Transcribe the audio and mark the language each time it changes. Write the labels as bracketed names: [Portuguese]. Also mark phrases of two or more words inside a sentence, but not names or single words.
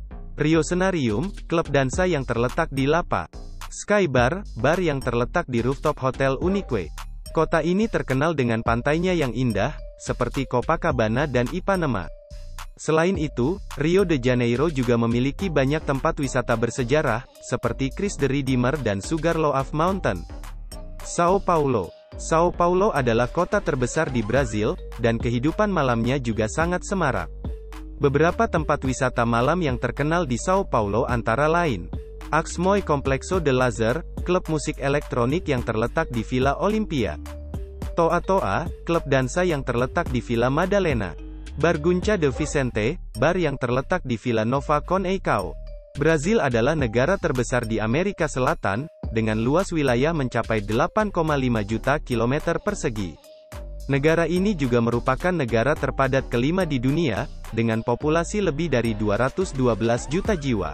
[Indonesian] Rio Senarium, klub dansa yang terletak di Lapa. Sky Bar, bar yang terletak di rooftop Hotel Unique. Kota ini terkenal dengan pantainya yang indah, seperti Copacabana dan Ipanema. Selain itu, Rio de Janeiro juga memiliki banyak tempat wisata bersejarah, seperti Cristo de Redeemer dan Sugarloaf Mountain. Sao Paulo. Sao Paulo adalah kota terbesar di Brazil, dan kehidupan malamnya juga sangat semarak. Beberapa tempat wisata malam yang terkenal di Sao Paulo antara lain, Axmoy Complexo de Lazer, klub musik elektronik yang terletak di Villa Olimpia. Toa Toa, klub dansa yang terletak di Villa Madalena. Barguncha de Vicente, bar yang terletak di Villa Nova Conceicao. Brazil adalah negara terbesar di Amerika Selatan, dengan luas wilayah mencapai 8,5 juta kilometer persegi. Negara ini juga merupakan negara terpadat kelima di dunia, dengan populasi lebih dari 212 juta jiwa.